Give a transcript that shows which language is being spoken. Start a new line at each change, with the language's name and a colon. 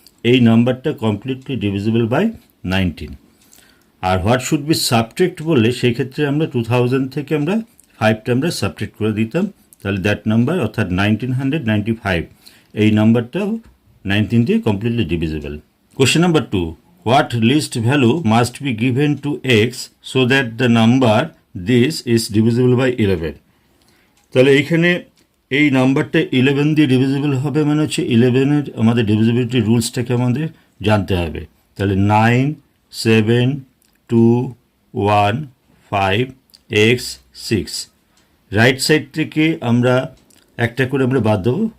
Bangla: এই নাম্বারটা completely divisible by 19। আর
English: what should be subtract
Bangla: বললে সেই ক্ষেত্রে আমরা 2000 থেকে আমরা 5টা আমরা সাবট্রাক্ট করে দিতাম, তাহলে দ্যাট নাম্বার অর্থাৎ 1995 এই নাম্বারটা 19 দিয়ে completely divisible.
English: Question number 2. What list value must be given to x so that the number this is divisible by 11?
Bangla: তাহলে এইখানে এই নাম্বারটা 11 দিয়ে ডিভিজিবল হবে মানে হচ্ছে 11-এর আমাদের ডিভিজিবিলিটি রুলসটাকে আমাদের জানতে হবে। তাহলে 9 7 2 1 5 x 6 রাইট সাইড থেকে আমরা একটা করে আমরা বাদ দেবো।